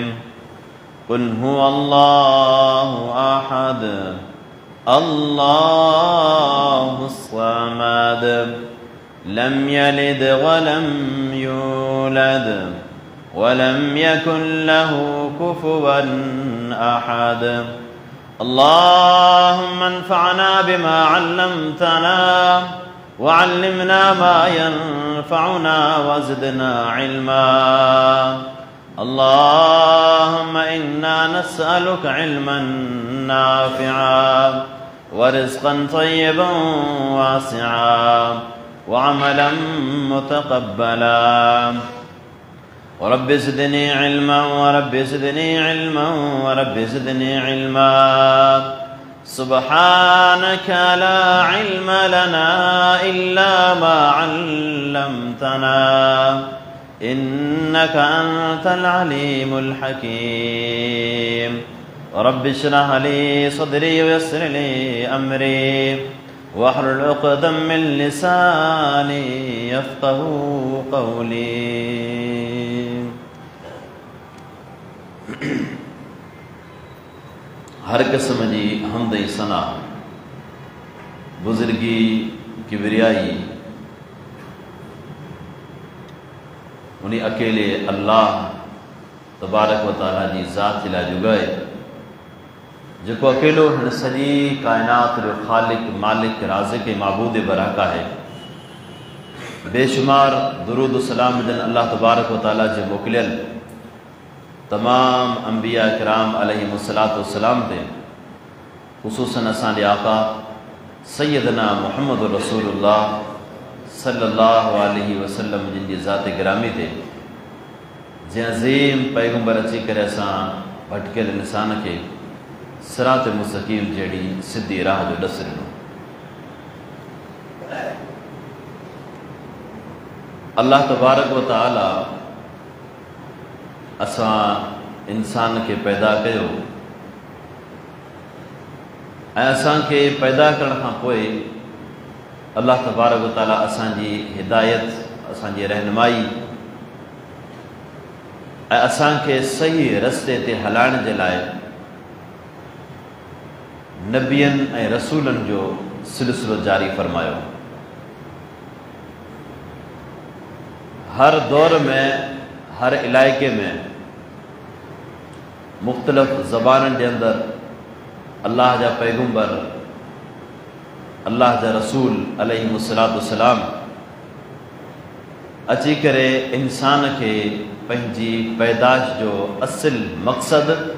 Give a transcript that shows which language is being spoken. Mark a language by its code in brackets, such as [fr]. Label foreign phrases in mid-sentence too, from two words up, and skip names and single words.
[ar] قل هو الله أحد الله الصمد لم يلد ولم يولد ولم يكن له كفوا أحد. اللهم انفعنا بما علمتنا وعلمنا ما ينفعنا وزدنا علما. اللهم إنا نسألك علما نافعا ورزقا طيبا واسعا وعملا متقبلا ورب زدني علما ورب زدني علما ورب زدني علما. سبحانك لا علم لنا إلا ما علمتنا إنك أنت العليم الحكيم. رب اشرح لي صدري ويسر لي أمري واحلل عقدة من لساني يفقهوا قولي. [sd] हर किस्म जी हमद सना, बुज़ुर्गी, किबरियाई उन्हीं अकेले अल्लाह [ar] تبارك وتعالى [sd] जी ज़ात जे लाइ जुॻाए, जेको अकेलो हिन सॼी काइनात जो ख़ालिक, मालिक, राज़िक़, माबूद बरहक आहे। बेशुमार दुरूद सलाम जन अल्लाह [ar] تبارك وتعالى [sd] जे मोकिलियल तमाम अंबिया किराम [ar] عليهم الصلاة والسلام [sd] ते, ख़ुसूसन असांजे आका सैयदना मुहम्मद रसूलुल्लाह [ar] صلى الله عليه وسلم [sd] जिन जी ज़ात गिरामी ते, जे अज़ीम पैगंबर अची करे असां भटकियल इंसान खे सिरात मुस्तक़ीम जहिड़ी सिधी राह जो ॾस ॾिनो। अल्लाह [ar] تبارك وتعالى [sd] असां इंसान खे पैदा कयो ऐं असांखे पैदा करण खां पोइ अल्लाह [ar] تبارك وتعالى [sd] असांजी हिदायत, असांजी रहनुमाई ऐं असांखे सही रस्ते ते हलाइण जे लाइ नबियनि ऐं रसूलनि जो सिलसिलो जारी फरमायो। हर दौर में, हर इलाइक़े में, मुख़्तलिफ़ ज़बाननि जे अंदरि अल्लाह जा पैगंबर, अल्लाह जा रसूल [ar] عليهم الصلاة والسلام [sd] अची करे इंसान खे पंहिंजी पैदाश जो असुल मक़सद